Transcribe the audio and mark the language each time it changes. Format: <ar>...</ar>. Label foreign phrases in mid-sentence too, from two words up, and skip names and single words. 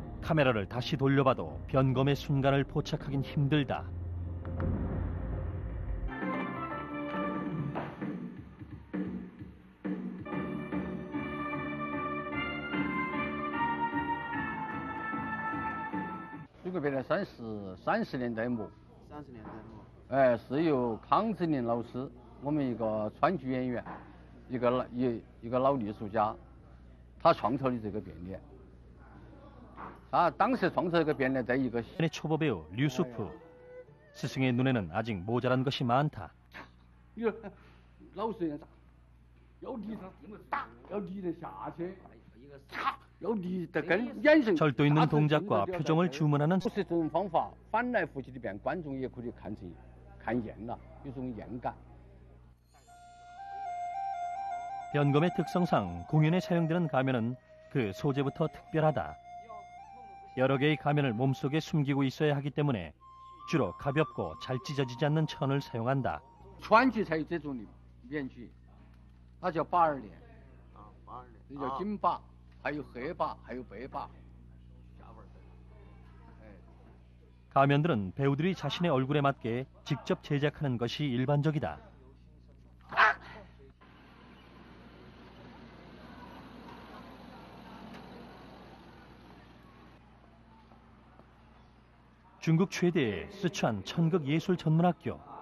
<ko>카메라를 다시 돌려봐도 변검의 순간을 포착하긴 힘들다.</ko> <zh>这个变呢算是30年代末。30年代末。哎，是由康志林老师，我们一个川剧演员，一个老艺术家，他创造的这个变脸。他当时创造这个变脸，在一个</zh> <ko>초보 배우 류수프. 스승의 눈에는 아직 모자란 것이 많다.</ko> <zh>老实人啥？要离他这么大，要离得下去，要离得跟眼神。</zh> <ko>절도 있는 동작과 표정을 주문하는</ko> <zh>不是这种方法，翻来覆去的变，观众也可以看厌了，有种厌感。</zh> <ko>변검의 특성상 공연에 사용되는 가면은 그 소재부터 특별하다. 여러 개의 가면을 몸속에 숨기고 있어야 하기 때문에 주로 가볍고 잘 찢어지지 않는 천을 사용한다.</ko> <zh>川剧才有这种的面具，那叫把儿脸，这叫金把，还有黑把，还有白把。</zh> <ko>가면들은 배우들이 자신의 얼굴에 맞게 직접 제작하는 것이 일반적이다. 중국 최대의 쓰촨 천극예술전문학교.</ko>